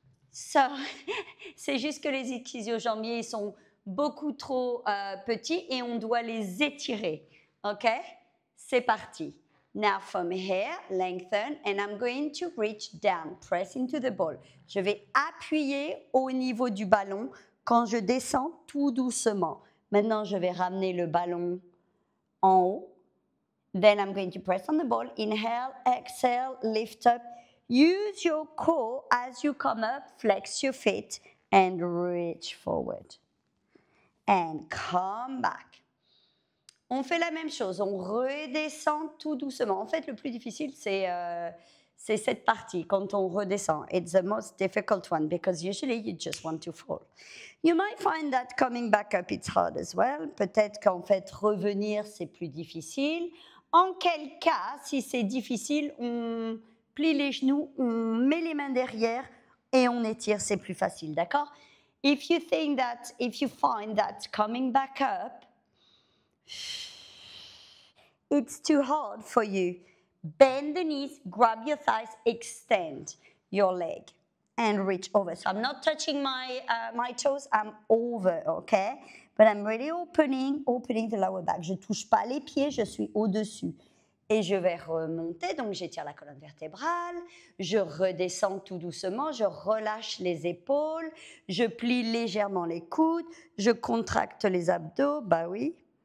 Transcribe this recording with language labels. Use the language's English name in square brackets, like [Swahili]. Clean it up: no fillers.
[French] So, c'est juste que les ischio-jambiers sont beaucoup trop petits et on doit les étirer. OK? C'est parti. [English] Now from here, lengthen, and I'm going to reach down, press into the ball. [French] Je vais appuyer au niveau du ballon quand je descends tout doucement. Maintenant, je vais ramener le ballon en haut. [English] Then I'm going to press on the ball. Inhale, exhale, lift up. Use your core as you come up, flex your feet, and reach forward. And come back. [French] On fait la même chose, on redescend tout doucement. En fait, le plus difficile, c'est cette partie, quand on redescend. [English] It's the most difficult one, because usually you just want to fall. You might find that coming back up, it's hard as well. [French] Peut-être qu'en fait, revenir, c'est plus difficile. En quel cas, si c'est difficile, on plie les genoux, on met les mains derrière et on étire, c'est plus facile, d'accord? [English] If you find that coming back up, it's too hard for you, bend the knees, grab your thighs, extend your leg, and reach over. So I'm not touching my toes, I'm over, okay? But I'm really opening the lower back. [French] Je ne touche pas les pieds, je suis au-dessus. Et je vais remonter, donc j'étire la colonne vertébrale, je redescends tout doucement, je relâche les épaules, je plie légèrement les coudes, je contracte les abdos, bah oui.